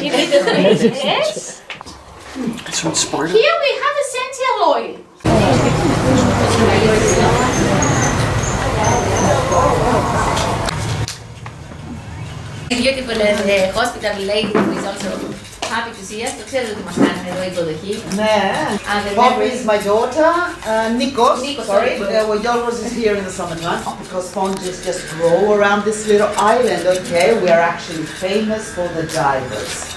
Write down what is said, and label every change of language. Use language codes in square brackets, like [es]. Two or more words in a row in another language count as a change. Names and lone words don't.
[en] Immediately, yes. That's from Sparta. Here we have essential oil. Beautiful and hospitable lady who is also happy to see us. [el] Το ξέρετε ότι μας κάνουν εδώ υποδοχή. Ναι. [en] Poppy is my daughter. Nikos, sorry. Well, Yorgos is here in the summertime because sponges just grow around this little island, okay? We are actually famous for the divers.